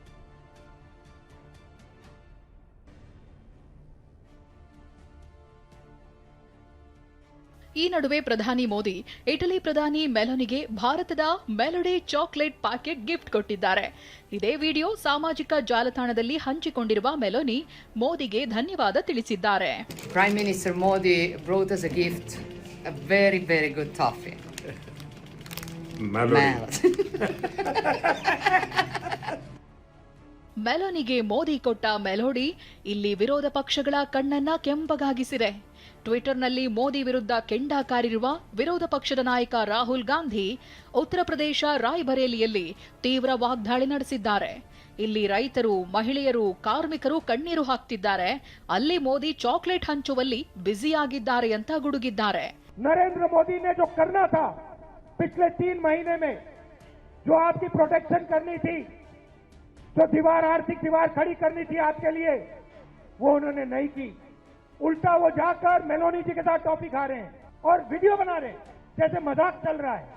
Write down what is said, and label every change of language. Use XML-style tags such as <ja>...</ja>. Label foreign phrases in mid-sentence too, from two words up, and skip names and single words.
<kn>ಈ ನಡುವೆ ಪ್ರಧಾನಿ ಮೋದಿ ಇಟಲಿ ಪ್ರಧಾನಿ ಮೆಲೋನಿಗೆ ಭಾರತದ ಮೆಲೋಡಿ</kn> <en>chocolate packet gift</en> <kn>ಕೊಟ್ಟಿದ್ದಾರೆ. ಇದೇ ವಿಡಿಯೋ ಸಾಮಾಜಿಕ ಜಾಲತಾಣದಲ್ಲಿ ಹಂಚಿಕೊಂಡಿರುವ ಮೆಲೋನಿ ಮೋದಿಗೆ ಧನ್ಯವಾದ ತಿಳಿಸಿದ್ದಾರೆ.</kn> <en>Prime Minister Modi brought us a gift, a very, very good toffee. Melody.</en> <kn>ಮೆಲೋನಿಗೆ ಮೋದಿ ಕೊಟ್ಟ ಮೆಲೋಡಿ ಇಲ್ಲಿ ವಿರೋಧ ಪಕ್ಷಗಳ ಕಣ್ಣನ್ನ ಕೆಂಪಗಾಗಿಸಿದೆ. ಟ್ವಿಟರ್ನಲ್ಲಿ ಮೋದಿ ವಿರುದ್ಧ ಕೆಂಡ ಕಾರಿರುವ ವಿರೋಧ ಪಕ್ಷದ ನಾಯಕ ರಾಹುಲ್ ಗಾಂಧಿ ಉತ್ತರ ಪ್ರದೇಶ ರಾಯ್ಬರೇಲಿಯಲ್ಲಿ ತೀವ್ರ ವಾಗ್ದಾಳಿ ನಡೆಸಿದ್ದಾರೆ. ಇಲ್ಲಿ ರೈತರು, ಮಹಿಳೆಯರು, ಕಾರ್ಮಿಕರು ಕಣ್ಣೀರು ಹಾಕ್ತಿದ್ದಾರೆ. ಅಲ್ಲಿ ಮೋದಿ ಚಾಕ್ಲೇಟ್ ಹಂಚುವಲ್ಲಿ ಬ್ಯುಸಿಯಾಗಿದ್ದಾರೆ ಅಂತ ಗುಡುಗಿದ್ದಾರೆ.</kn> <hi>नरेंद्र मोदी ने जो करना था पिछले 3 महीने में, जो आपकी प्रोटेक्शन करनी थी, जो दीवार, आर्थिक दीवार खड़ी करनी थी आपके लिए, वो उन्होंने नहीं की. उल्टा वो जाकर मेलोनी जी के साथ टॉफी खा रहे हैं और वीडियो बना रहे हैं जैसे मजाक चल रहा है.</hi>